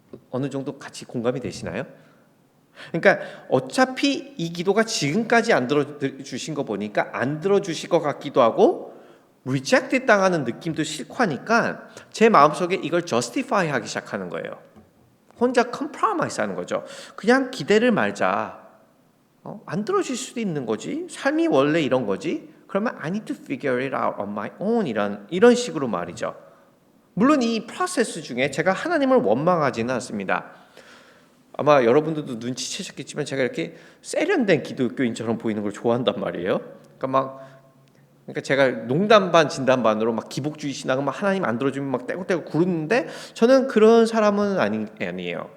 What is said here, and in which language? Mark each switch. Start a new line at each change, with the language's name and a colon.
Korean: 어느 정도 같이 공감이 되시나요? 그러니까 어차피 이 기도가 지금까지 안 들어주신 거 보니까 안 들어주실 것 같기도 하고 리젝트 당하는 느낌도 싫고 하니까 제 마음속에 이걸 justify 하기 시작하는 거예요. 혼자 compromise 하는 거죠. 그냥 기대를 말자. 안 들어줄 수도 있는 거지. 삶이 원래 이런 거지. 그러면
English: I need to figure it out on my own
Korean: 이런 식으로 말이죠. 물론 이 프로세스 중에 제가 하나님을 원망하지는 않습니다. 아마 여러분들도 눈치채셨겠지만 제가 이렇게 세련된 기독교인처럼 보이는 걸 좋아한단 말이에요. 그러니까 제가 농담 반 진담 반으로 막 기복주의 신앙은 막 하나님 안 들어주면 막 떼굴떼굴 구르는데 저는 그런 사람은 아니에요.